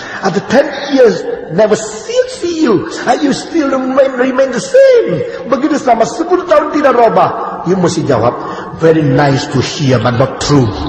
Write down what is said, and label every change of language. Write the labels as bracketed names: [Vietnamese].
[English] After 10 years, never see you, and you still remain the same. [Indonesian] Begitu selama 10 tahun tidak robah. [English] You [Indonesian] mesti jawab, [English] very nice to hear but not true.